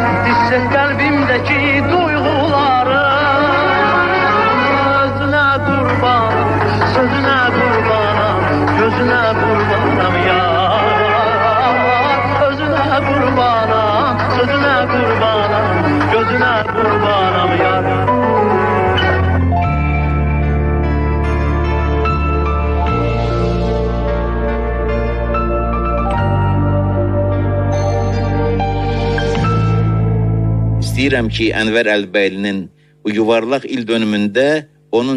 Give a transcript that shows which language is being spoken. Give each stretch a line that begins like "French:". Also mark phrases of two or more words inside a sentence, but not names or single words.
Turkish: Hisset kalbimdeki duyguları. Özüne kurbanım, sözüne kurbanım, gözüne kurbanım yar. Özüne kurbanım, sözüne kurbanım, gözüne kurbanım yar.
Azerbaijani: İstəyirəm ki, Ənvər Əlbəylinin bu yuvarlaq il dönümündə onun